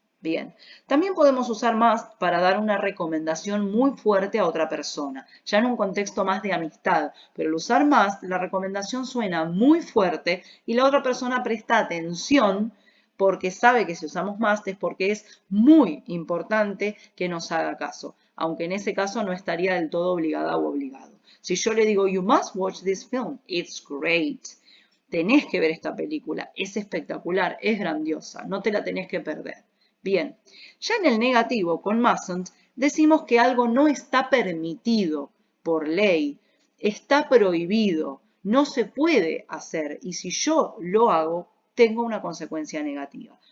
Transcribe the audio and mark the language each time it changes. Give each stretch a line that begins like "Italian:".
Spanish: Bien, también podemos usar must para dar una recomendación muy fuerte a otra persona, ya en un contexto más de amistad, pero al usar must, la recomendación suena muy fuerte y la otra persona presta atención porque sabe que si usamos must es porque es muy importante que nos haga caso, aunque en ese caso no estaría del todo obligada o obligado. Si yo le digo,
English: you must watch this film, it's great.
Spanish: Tenés que ver esta película, es espectacular, es grandiosa, no te la tenés que perder. Bien, ya en el negativo, con mustn't, decimos que algo no está permitido por ley, está prohibido, no se puede hacer y si yo lo hago, tengo una consecuencia negativa.